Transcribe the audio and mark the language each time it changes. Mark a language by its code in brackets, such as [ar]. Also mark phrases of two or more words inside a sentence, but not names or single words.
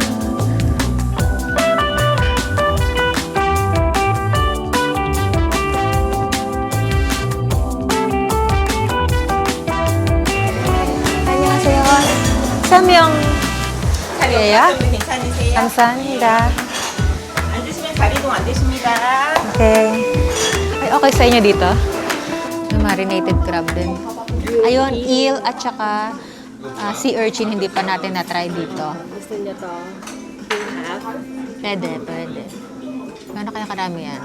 [ko] 안녕하세요. 설명. 예요? 괜찮으세요? 감사합니다. 앉으시면 다리동 안 되십니다. [tl] Okay. Ay, okay sa inyo dito? [en] Marinated crab [tl] din. Ayun, eel at saka [en] sea urchin, [tl] hindi pa natin na-try dito. Gusto niyo to? Half? Pwede. Gano'n kaya karami yan?